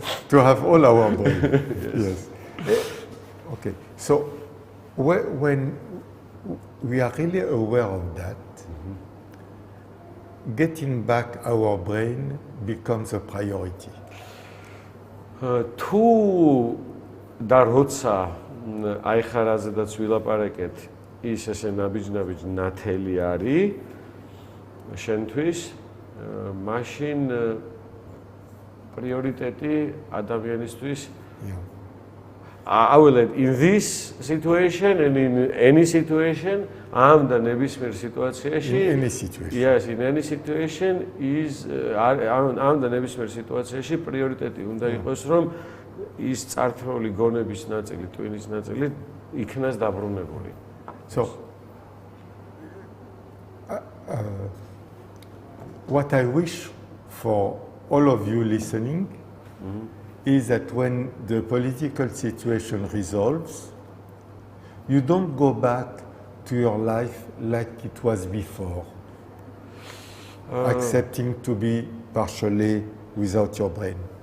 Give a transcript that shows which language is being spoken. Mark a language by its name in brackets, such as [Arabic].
[English] To have all our brain. Yes. Okay. So when we are really aware of that, getting back our brain becomes a priority. [Georgian] თუ და როცა აი ხარაზედაც ვილაპარაკეთ, ის ესე ნაბიჯ ნათელი არის შენთვის, მაშინ პრიორიტეტი ადამიანისთვის [English] I will add in this situation and in any situation, am [Georgian] და ნებისმიერ სიტუაციაში, [English] In any situation. yes, in any situation is am [Georgian] და ნებისმიერ სიტუაციაში პრიორიტეტი უნდა იყოს, რომ ის წართეული გონების ნაწილი, ტვინის ნაწილი იქნას დაბრუნებული. [English] So, what I wish for all of you listening is that when the political situation resolves, you don't go back to your life like it was before, accepting to be partially without your brain.